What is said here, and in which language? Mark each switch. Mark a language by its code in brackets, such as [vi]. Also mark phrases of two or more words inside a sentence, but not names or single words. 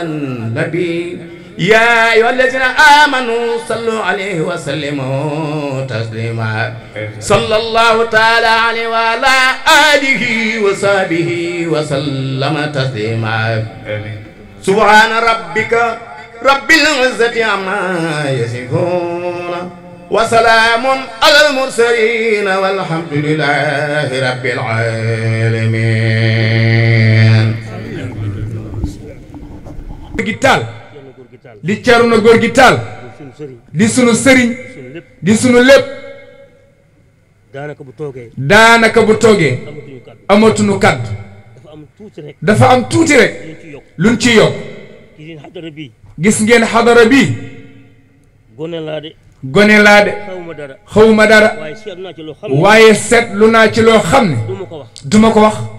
[ar] النبي يا أيها الذين آمنوا صلوا عليه وسلموا تسليما صلى الله تعالى عليه وعلى آله وصحبه وسلم تسليما سبحان ربك رب العزة عما يصفون وسلام على المرسلين والحمد لله رب العالمين. [wo] li Ceerno góor gi taal di sunu sëriñ di sunu lépp daanaka bu toogee amatuñu kaddu dafa am tuuti rek luñ ci yokk gis ngeen xadara bi gone laa de xawma dara waaye seetlu naa ci loo xam ne duma ko wax